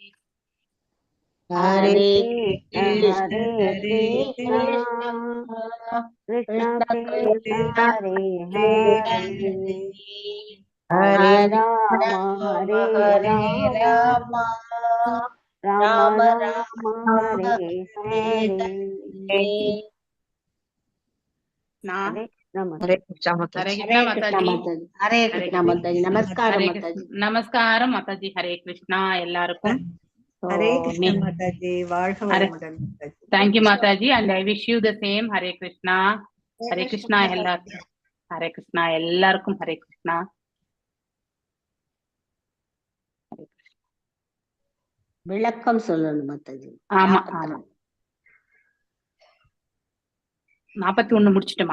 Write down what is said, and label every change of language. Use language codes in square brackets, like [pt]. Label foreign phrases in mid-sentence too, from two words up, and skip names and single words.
[sa] हरे कृष्ण कृष्ण कृष्ण हरे हरे हरे राम राम राम हरे हरे ना [hi] हरे कृष्ण हरे कृष्ण माताजी हरे कृष्ण माताजी नमस्कार हरे माताजी [ta] நமஸ்காரம் மாதாஜி ஹரே கிருஷ்ணா எல்லாருக்கும் [hi] हरे कृष्ण माताजी [ta] வாழ்க வளமுடன் [hi] माताजी [ta] தேங்க்யூ மாதாஜி [en] and I wish you the same [ta] ஹரே கிருஷ்ணா எல்லாருக்கும் ஹரே கிருஷ்ணா எல்லாருக்கும் ஹரே கிருஷ்ணா விளக்கம் சொல்லணும் மாதாஜி ஆமா ஆமா 41 முடிச்சிட்டுமா